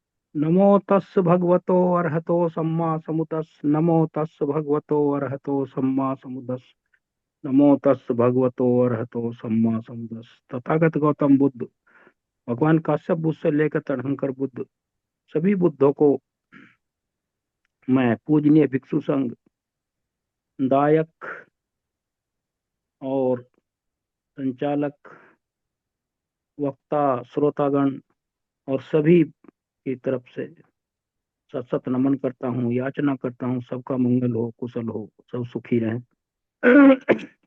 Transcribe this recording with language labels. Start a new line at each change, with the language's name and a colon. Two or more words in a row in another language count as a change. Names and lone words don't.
Pali: नमो तस् भगवतो अरहतो सम्मा समुतस् नमो तस् भगवतो अरहतो सम्मा समुदस् नमो तस् भगवतो अरहतो सम्मा समुदस्।
Hindi: तथागत गौतम बुद्ध, भगवान काश्यप बुद्ध से लेकर तड़हंकर बुद्ध, सभी बुद्धों को मैं पूजनीय भिक्षु संघ, दायक और संचालक, वक्ता, श्रोतागण और सभी की तरफ से सत सत नमन करता हूँ, याचना करता हूँ सबका मंगल हो, कुशल हो, सब सुखी रहें।